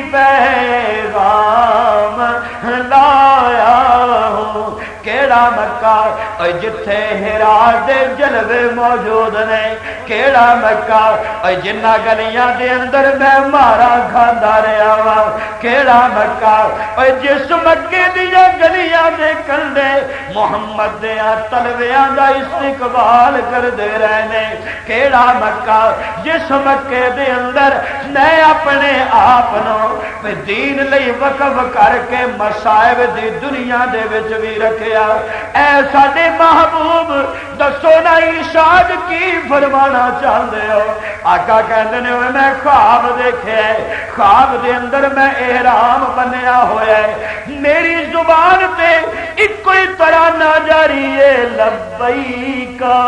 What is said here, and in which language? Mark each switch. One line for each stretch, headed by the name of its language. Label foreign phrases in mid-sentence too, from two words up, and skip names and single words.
Punjabi: پیغام لایا ہوں کیڑا مکہ اور جتھے ہرا دے جلوے موجود نے کیڑا مکہ اور جنہ گلیاں دے اندر میں مارا کھاندا رہا وا کیڑا مکہ اور جس مکے دیا گلیاں دے کندے محمد دیاں تلویاں دا استقبال کر دے رہنے کیڑا مکہ جس مکے دے اندر میں اپنے آپ نو دین لئی وقف کر کے مصائب دی دنیا دے وچ بھی رکھیا اے ساڈے محبوب دسو نا ارشاد کی فرمانا چاہندے ہو آقا کہندے نے میں خواب دیکھے خواب دے اندر میں احرام بنیا ہویا ہے میری زبان تے ایک کوئی ترانہ جاری ہے لبیک